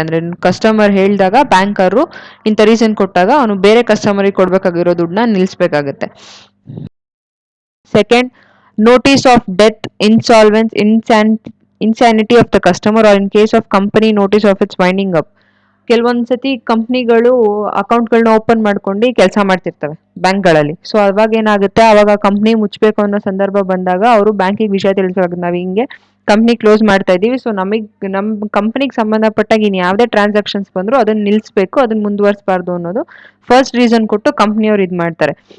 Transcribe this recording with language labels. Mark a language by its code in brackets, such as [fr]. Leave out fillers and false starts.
[kn] ಅಂದರೆ ಕಸ್ಟಮರ್ ಹೇಳಿದಾಗ ಬ್ಯಾಂಕರು ಇಂಥ ರೀಸನ್ ಕೊಟ್ಟಾಗ ಅವನು ಬೇರೆ ಕಸ್ಟಮರಿಗೆ ಕೊಡಬೇಕಾಗಿರೋ ದುಡ್ಡನ್ನ ನಿಲ್ಲಿಸಬೇಕಾಗುತ್ತೆ. [en] Second, notice of death, insolvency, insanity of the customer or in case of company notice of its winding up. [kn] ಕೆಲವೊಂದು ಸತಿ ಕಂಪ್ನಿಗಳು ಅಕೌಂಟ್ಗಳನ್ನ ಓಪನ್ ಮಾಡ್ಕೊಂಡು ಕೆಲಸ ಮಾಡ್ತಿರ್ತವೆ ಬ್ಯಾಂಕ್ಗಳಲ್ಲಿ. ಸೊ ಅವಾಗ ಏನಾಗುತ್ತೆ, ಅವಾಗ ಕಂಪ್ನಿ ಮುಚ್ಚಬೇಕು ಅನ್ನೋ ಸಂದರ್ಭ ಬಂದಾಗ ಅವರು ಬ್ಯಾಂಕಿಗೆ ವಿಷಯ ತಿಳಿಸೋದು ನಾವು ಹಿಂಗೆ ಕಂಪ್ನಿ ಕ್ಲೋಸ್ ಮಾಡ್ತಾ ಇದ್ದೀವಿ. ಸೊ ನಮ್ಮ ಕಂಪ್ನಿಗೆ ಸಂಬಂಧಪಟ್ಟಾಗ ಇನ್ನು ಯಾವುದೇ ಟ್ರಾನ್ಸಾಕ್ಷನ್ಸ್ ಬಂದರೂ ಅದನ್ನ ನಿಲ್ಲಿಸಬೇಕು, ಅದನ್ನ ಮುಂದುವರಿಸಬಾರ್ದು ಅನ್ನೋದು ಫಸ್ಟ್ ರೀಸನ್ ಕೊಟ್ಟು ಕಂಪ್ನಿಯವ್ರು ಇದು ಮಾಡ್ತಾರೆ.